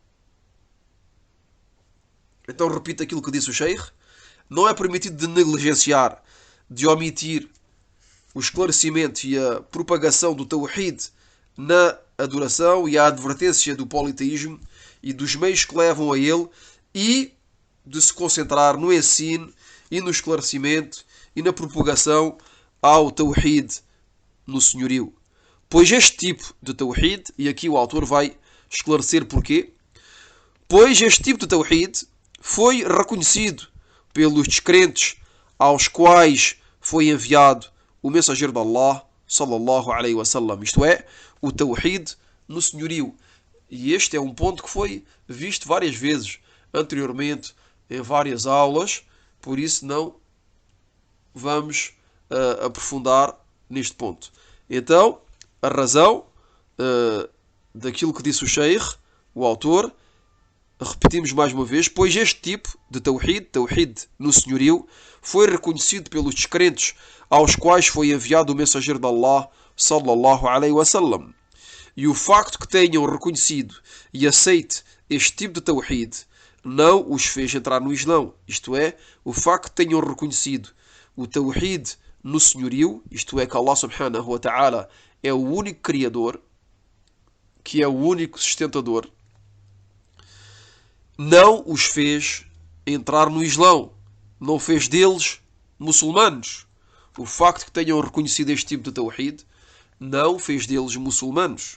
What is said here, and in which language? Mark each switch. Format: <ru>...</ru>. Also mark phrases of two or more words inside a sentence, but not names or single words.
<pt>Então repito aquilo que disse o Sheikh: não é permitido de negligenciar, de omitir o esclarecimento e a propagação do Tawhid na adoração e a advertência do politeísmo e dos meios que levam a ele, e de se concentrar no ensino e no esclarecimento e na propagação ao Tawhid no senhorio. Pois este tipo de Tawhid, e aqui o autor vai esclarecer porquê, pois este tipo de Tawhid foi reconhecido pelos descrentes aos quais foi enviado o mensageiro de Allah</pt> <ar>صلى الله عليه وسلم,</ar> <pt>isto é, o Tawhid no senhorio. E este é um ponto que foi visto várias vezes anteriormente em várias aulas, por isso não vamos aprofundar neste ponto. Então, a razão daquilo que disse o Sheikh, o autor, repetimos mais uma vez, pois este tipo de Tawhid no senhorio, foi reconhecido pelos descrentes aos quais foi enviado o mensageiro de Allah,</pt> <ar>صلى الله عليه وسلم.</ar> <pt>E o facto que tenham reconhecido e aceite este tipo de Tawhid não os fez entrar no Islão. Isto é, o facto que tenham reconhecido o Tawhid no senhorio, isto é, que Allah</pt> <ar>سبحانه وتعالى</ar> <pt>é o único criador, que é o único sustentador, não os fez entrar no Islão. Não fez deles muçulmanos. O facto que tenham reconhecido este tipo de Tawhid não fez deles muçulmanos.</pt>